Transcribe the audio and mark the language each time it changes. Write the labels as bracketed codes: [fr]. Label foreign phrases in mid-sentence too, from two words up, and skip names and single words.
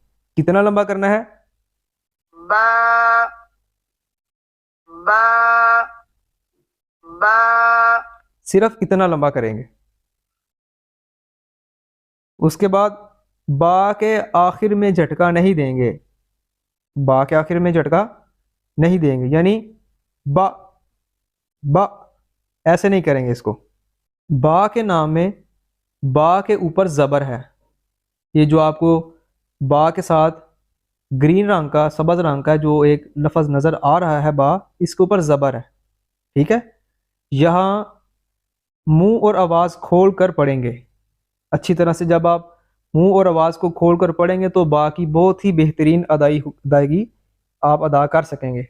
[ur] کتنا لمبا کرنا ہے؟ با با با صرف اتنا لمبا کریں گے۔ اس کے بعد با کے آخر میں جھٹکا نہیں دیں گے، با کے آخر میں جھٹکا نہیں دیں گے، یعنی با با ایسے نہیں کریں گے اس کو۔ با کے نام میں با کے اوپر زبر ہے، یہ جو آپ کو با کے ساتھ گرین رنگ کا سبز رنگ کا جو ایک لفظ نظر آ رہا ہے با، اس کے اوپر زبر ہے، ٹھیک ہے۔ یہاں منہ اور آواز کھول کر پڑھیں گے اچھی طرح سے، جب آپ منہ اور آواز کو کھول کر پڑھیں گے تو با کی بہت ہی بہترین ادائیگی آپ ادا کر سکیں گے۔